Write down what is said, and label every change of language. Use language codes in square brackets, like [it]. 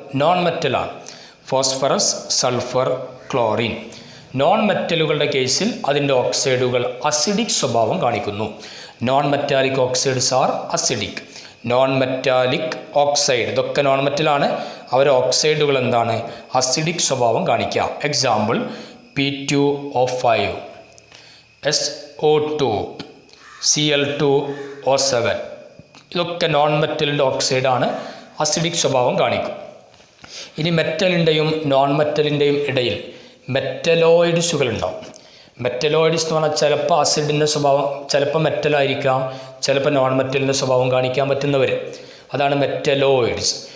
[ml] Non മെറ്റലാണ് phosphorus, sulphur, chlorine. Non മെറ്റലുകളുടെ കേസിൽ അതിൻ്റെ ഓക്സൈഡുകൾ acidic സ്വഭാവം കാണിക്കുന്നു. [en] Non metallic oxides are acidic. [ml] Non metallic oxide, ഇതൊക്കെ നോൺ മെറ്റലാണ്, അവരുടെ ഓക്സൈഡുകൾ എന്താണ്? അസിഡിക് സ്വഭാവം കാണിക്കുക. [en] Example P2O5, SO2, Cl2O7. [ml] ഇതൊക്കെ നോൺ മെറ്റലിൻ്റെ ഓക്സൈഡാണ്, അസിഡിക് സ്വഭാവം കാണിക്കും. ഇനി മെറ്റലിൻ്റെയും നോൺ മെറ്റലിൻ്റെയും ഇടയിൽ മെറ്റലോയിഡ്സുകൾ ഉണ്ടാവും. മെറ്റലോയിഡ്സ് എന്ന് പറഞ്ഞാൽ ചിലപ്പോൾ അസിഡിൻ്റെ സ്വഭാവം, ചിലപ്പോൾ മെറ്റലായിരിക്കാം, ചിലപ്പോൾ നോൺ മെറ്റലിൻ്റെ സ്വഭാവം കാണിക്കാൻ പറ്റുന്നവർ, അതാണ് മെറ്റലോയിഡ്സ്.